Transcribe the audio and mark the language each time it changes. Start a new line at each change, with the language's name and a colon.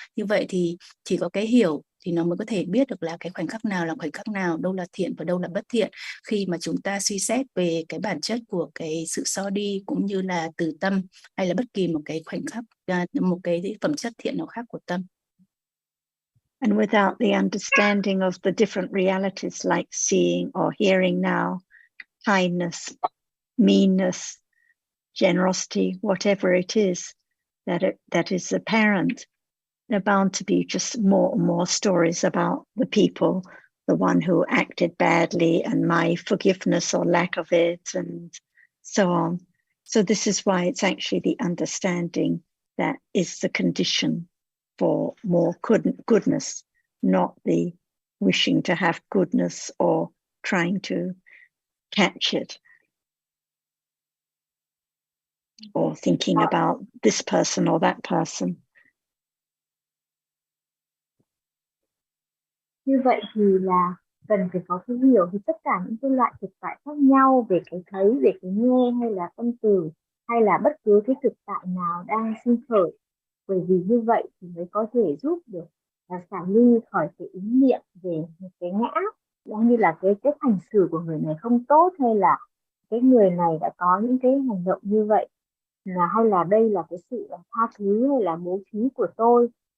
Vietnamese: Như vậy thì chỉ có cái hiểu thì nó mới có thể biết được là cái khoảnh khắc nào là khoảnh khắc nào, đâu là thiện và đâu là bất thiện, khi mà chúng ta suy xét về cái bản chất của cái sự so đi cũng như là từ tâm hay là bất kỳ một cái khoảnh khắc, một cái phẩm chất thiện nào khác của tâm.
English: And without the understanding of the different realities like seeing or hearing now, kindness, meanness, generosity, whatever it is that is apparent, there are bound to be just more and more stories about the people, the one who acted badly and my forgiveness or lack of it, and so on. So this is why it's actually the understanding that is the condition for more goodness, not the wishing to have goodness or trying to catch it, or thinking about this person or that person.
Vietnamese: Như vậy thì là cần phải có cái hiểu về tất cả những cái loại thực tại khác nhau, về cái thấy, về cái nghe, hay là tâm từ, hay là bất cứ cái thực tại nào đang sinh khởi. Bởi vì như vậy thì mới có thể giúp được xả ly khỏi cái ý niệm về một cái ngã, giống như là cái hành xử của người này không tốt, hay là cái người này đã có những cái hành động như vậy, hay là đây là cái sự tha thứ hay là bố thí của tôi.